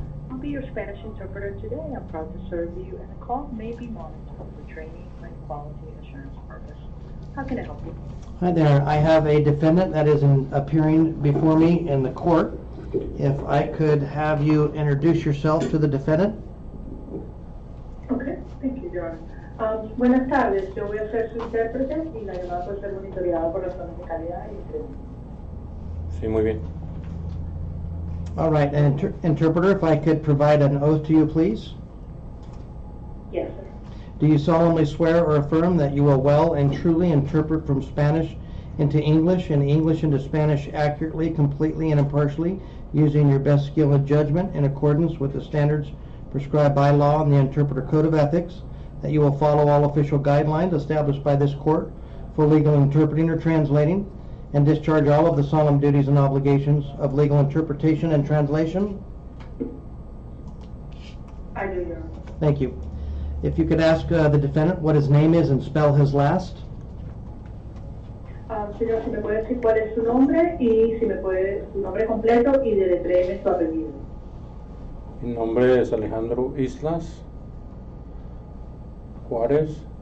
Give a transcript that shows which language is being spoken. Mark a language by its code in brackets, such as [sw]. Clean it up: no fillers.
[en] I'll be your Spanish interpreter today. I'm proud to serve you, and the call may be monitored for training and quality assurance purposes. How can I help you? Hi there. I have a defendant that is appearing before me in the court. If I could have you introduce yourself to the defendant. Okay, thank you, John. [es] Buenas tardes, yo voy a ser su intérprete y la llamada puede ser monitoreada por razones de calidad y seguridad. Sí, muy bien. [en] All right, and interpreter, if I could provide an oath to you, please. Yes, sir. Do you solemnly swear or affirm that you will well and truly interpret from Spanish into English and English into Spanish accurately, completely, and impartially, using your best skill and judgment in accordance with the standards prescribed by law and the Interpreter Code of Ethics, that you will follow all official guidelines established by this court for legal interpreting or translating, and discharge all of the solemn duties and obligations of legal interpretation and translation? I do, Your Honor. Thank you. If you could ask the defendant what his name is and spell his last. [es] Señor, si me puede decir cuál es su nombre y si me puede su nombre completo y deletréeme su apellido. Mi nombre es Alejandro Islas Juárez.